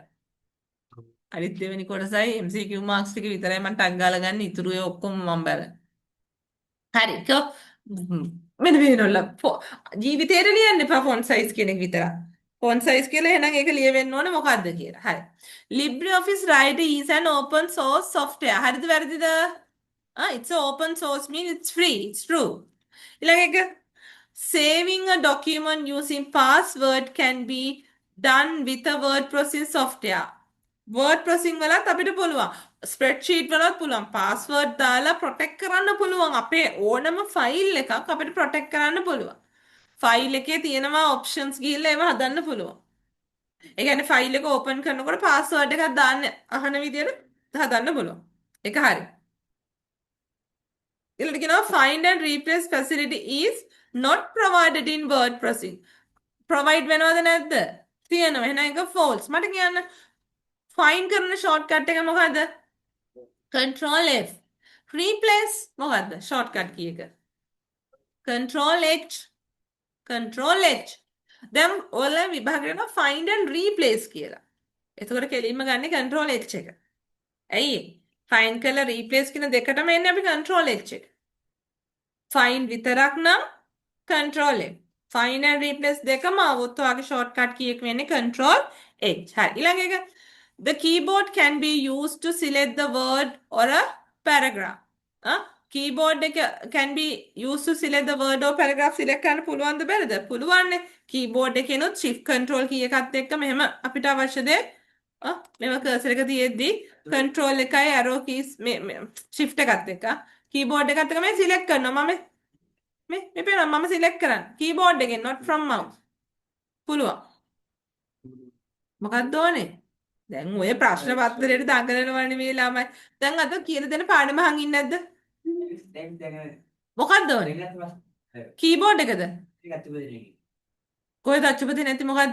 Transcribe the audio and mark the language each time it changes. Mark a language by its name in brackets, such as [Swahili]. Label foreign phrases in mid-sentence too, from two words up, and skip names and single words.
[Sinhala] අනිත් දෙවෙනි කොටසයි MCQ මාක්ස් ටික විතරයි මම ටග් ගාලා ගන්න. ඉතුරු ඒ ඔක්කොම මම බලන. හරි. මෙන්න මේනොල්ල ජීවිතේට ලියන්න එපා [English] font size [Sinhala] කියන එක විතරක්. [English] font size [Sinhala] කියලා එහෙනම් ඒක ලියවෙන්න ඕනේ මොකද්ද කියලා. හරි. [English] LibreOffice Writer is an open source software. [Sinhala] හරිද වැරදිද? [English] It's a open source mean it's free. It's true. [Sinhala] ඊළඟ එක [English] saving a document using password can be done with a word processing software. word processing [Sinhala] වලත් අපිට පුළුවන්. ස්ප්‍රෙඩ්ෂීට් වලත් පුළුවන්. පාස්වර්ඩ් දාලා ප්‍රොටෙක්ට් කරන්න පුළුවන්. අපේ ඕනම ෆයිල් එකක් අපිට ප්‍රොටෙක්ට් කරන්න පුළුවන්. ෆයිල් එකේ තියෙනවා ඔප්ෂන්ස් ගිහිල්ලා ඒව හදන්න පුළුවන්. ඒ කියන්නේ ෆයිල් එක ඕපන් කරනකොට පාස්වර්ඩ් එකක් දාන්න අහන විදියට හදන්න පුළුවන්. ඒක හරි. ඊළඟට කියනවා [English] find and replace facility is not provided in word processing. [Sinhala] provide වෙනවද නැද්ද? තියෙනවා. එහෙනම් ඒක false. මට කියන්න find කරන shortcut එක මොකද්ද? [English] control F. replace මොකද්ද? shortcut key එක. control H. control H. [Sinhala] දැන් ඔයාලා විභාග කරනවා [English] find and replace [Sinhala] කියලා. එතකොට කෙලින්ම ගන්නේ [English] control H [Sinhala] එක. ඇයි? find කරලා replace කියන දෙකටම එන්නේ අපි [English] control H [Sinhala] එක. [English] find [Sinhala] විතරක් නම් [English] control F. find and replace [Sinhala] දෙකම આવොත් ඔයාගේ [English] shortcut key [Sinhala] එක වෙන්නේ [English] control H. [Sinhala] හරි. ඊළඟ එක [English] the keyboard can be used to select the word or a paragraph. keyboard එක can be used to select the word or paragraph select [Sinhala] කරන්න පුළුවන්ද බැරිද? පුළුවන්නේ. keyboard එකේනොත් [English] shift control key [Sinhala] එකත් එක්ක මෙහෙම අපිට අවශ්‍ය දේ මෙව cursor එක තියෙද්දි control එකයි [English] arrow keys [Sinhala] මේ shift එකත් එක්ක keyboard එකත් එක්ක මේ select කරනවා. මේ පේනවා මම select කරන්නේ keyboard එකෙන් [English] not from mouse. [Sinhala] පුළුවන්. මොකක්ද ඕනේ? දැන් ඔය ප්‍රශ්න පත්‍රයට දඟලනවනේ මේ ළමයි. දැන් අද කියලා දෙන පාඩම අහන් ඉන්නේ නැද්ද? මොකක්ද ඕනේ? කීබෝඩ් එකද? කොහෙද අච්චුපතේ නැති මොකද්ද?